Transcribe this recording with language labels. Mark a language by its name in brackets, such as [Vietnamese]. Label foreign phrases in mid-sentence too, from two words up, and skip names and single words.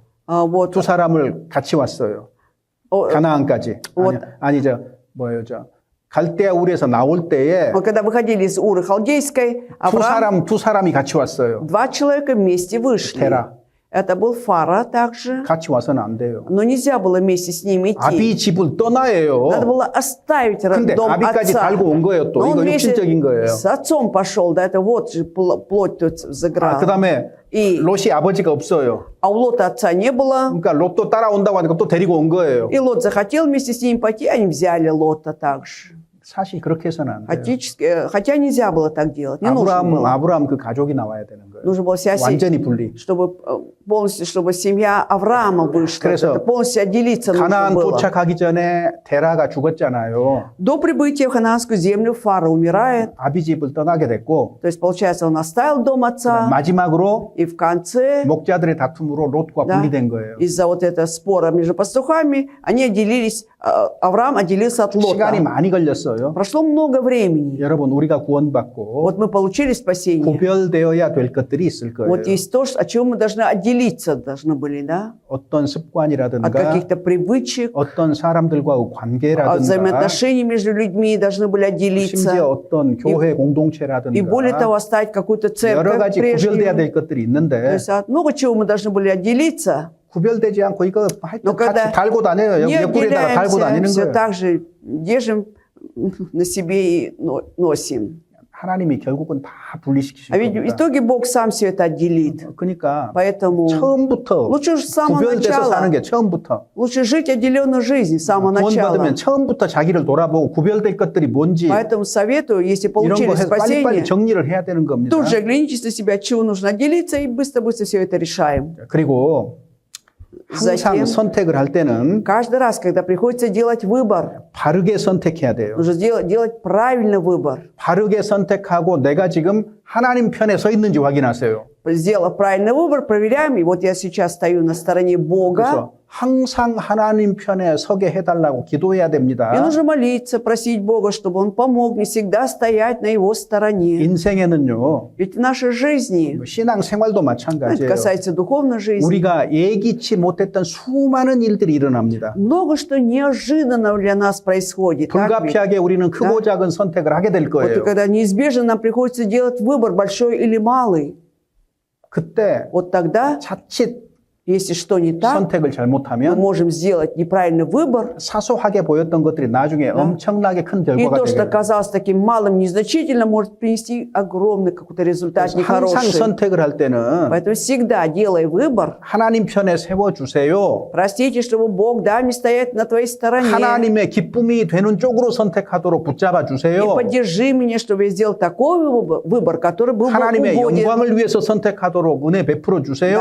[Russian] Вот, [Korean] 두 사람을 같이 왔어요. 가나안까지. 아니 저 뭐예요 저 갈대아 우리에서 나올 때에 [Russian] когда выходили из Уры Халдейской, Авраам, [Korean] 두 사람이 같이 왔어요. [Russian] два человека вместе вышли. [Korean] 테라. [Russian] Это был Фара также, [Korean] 같이 와서는 안 돼요. [Russian] но нельзя было вместе с ними идти. [Korean] 아비 집을 떠나요. [Russian] Надо было оставить [Korean] 근데 [Russian] дом [Korean] 아비까지 [Russian] отца. [Korean] 달고 온 거예요. 또 [Russian] Но он [Korean] 이거 [Russian] вместе [Korean] 육신적인 거예요. [Russian] с отцом пошел, да, это вот же плоть тут заграла. [Korean] 그다음에 [Russian] И, [Korean] 롯이 아버지가 없어요. [Russian] а у Лота отца не было. [Korean] 그러니까 롯도 따라온다고 하니까 또 데리고 온 거예요. [Russian] И Лот захотел вместе с ним пойти, они взяли Лота также. [Korean] 사실 그렇게 해서는 안 돼요. [Russian] Хотя нельзя было так делать, не нужно было. [Korean] 아브라함 그 가족이 나와야 되는 거예요. [Russian] Нужно было вся семья, [Korean] 완전히 분리. [Russian] чтобы полностью, чтобы семья Авраама вышла. [Korean] 그래서 [Russian] Это полностью отделиться нужно [Korean] 가나안 [Russian] было. [Korean] 도착하기 전에 데라가 죽었잖아요. [Russian] До прибытия в Ханаанскую землю Фара умирает. [Korean] 아비 집을 떠나게 됐고 [Russian] То есть, получается, он оставил дом отца. [Korean] 마지막으로 [Russian] И в конце, [Korean] 목자들의 다툼으로 롯과 [Russian] Да. [Korean] 분리된 거예요. [Russian] из-за вот этого спора между пастухами, они отделились, Авраам отделился от [Korean] 시간이 [Russian] Лота. [Korean] 많이 걸렸어요. [Russian] Прошло много времени. [Korean] 여러분 우리가 구원받고 [Russian] Вот мы получили спасение. [Korean] 구별되어야 될 것들이 있을 거예요. [Russian] Вот есть то, от чего мы должны отделиться, должны были, да? [Korean] 어떤 [Russian] От [Korean] 습관이라든가 [Russian] каких-то привычек, [Korean] 어떤 사람들과의 [Russian] от [Korean] 관계라든가 [Russian] взаимоотношений между людьми должны были [Korean] 심지어 [Russian] отделиться. [Korean] 어떤 교회 [Russian] И более [Korean] 공동체라든가 [Russian] того, оставить какую-то [Korean] 여러 [Russian] церковь [Korean] 가지 구별돼야 [Russian] прежнюю. [Korean] 될 것들이 [Russian] То [Korean] 있는데 [Russian] есть от много чего мы должны были отделиться. [Korean] 구별되지 않고 이거 하여튼 [Russian] Но когда [Korean] 같이 달고 다녀요. [Russian] не [Korean] 옆구리에다가 달고 [Russian] отделяемся, [Korean] 다니는 [Russian] все [Korean] 거예요. [Russian] так же держим на себе и носим. [Korean] 하나님이 결국은 다 분리시키실 [Russian] А ведь в [Korean] 겁니다. [Russian] итоге Бог сам все это отделит. [Korean] 그러니까 [Russian] Поэтому [Korean] 처음부터 [Russian] лучше с самого [Korean] 구별돼서 사는 [Russian] начала, [Korean] 게 처음부터 [Russian] лучше жить отделенной жизнью с самого [Korean] 구원받으면 [Russian] начала. [Korean] 처음부터 자기를 돌아보고 구별될 것들이 뭔지 [Russian] Поэтому советую, если [Korean] 이런 [Russian] получили [Korean] 거 해서 빨리빨리 [Russian] спасение, [Korean] 정리를 해야 되는 겁니다. [Russian] тут же оглянитесь на себя, от чего нужно отделиться, и быстро-быстро все это решаем. [Korean] 그리고 항상 [Russian] Затем, [Korean] 선택을 할 때는 [Russian] каждый раз, когда приходится делать выбор, [Korean] 바르게 선택해야 돼요. [Russian] нужно делать правильный выбор. [Korean] 바르게 선택하고 내가 지금 하나님 편에 서 있는지 확인하세요. [Russian] Сделав правильный выбор, проверяем, и вот я сейчас стою на стороне Бога, [Korean] 그래서 항상 하나님 편에 서게 해달라고 기도해야 됩니다. [Russian] и нужно молиться, просить Бога, чтобы Он помог мне всегда стоять на Его стороне. [Korean] 인생에는요, [Russian] Ведь в нашей жизни, [Korean] 신앙 생활도 [Russian] это [Korean] 마찬가지예요. [Russian] касается духовной жизни, [Korean] 우리가 예기치 못했던 수많은 일들이 일어납니다. [Russian] много что неожиданно для нас происходит. так ведь? [Korean] 불가피하게 우리는 크고 작은 선택을 하게 될 [Russian] Вот и [Korean] 거예요. [Russian] когда неизбежно нам приходится делать выбор, большой или малый, [Korean] 그때 [Russian] вот тогда, [Korean] 자칫 [Russian] если что не так, [Korean] 선택을 [Russian] мы [Korean] 잘못하면 [Russian] можем сделать неправильный выбор, [Korean] 사소하게 보였던 것들이 나중에 엄청나게 큰 [Russian] и [Korean] 결과가 [Russian] то, что [Korean] 되게 돼요. [Russian] казалось таким малым, незначительным, может принести огромный какой-то результат [Korean] 항상 [Russian] нехороший. [Korean] 선택을 할 때는 [Russian] Поэтому всегда, делая выбор, [Korean] 하나님 편에 세워주세요. [Russian] простите, чтобы Бог дай мне стоять на твоей стороне. [Korean] 하나님의 기쁨이 되는 쪽으로 선택하도록 붙잡아 [Russian] И [Korean] 주세요. [Russian] поддержи меня, чтобы я сделал такой выбор, который был бы [Korean] 하나님의 [Russian] угоден. [Korean] 영광을 위해서 선택하도록 은혜 베풀어 주세요.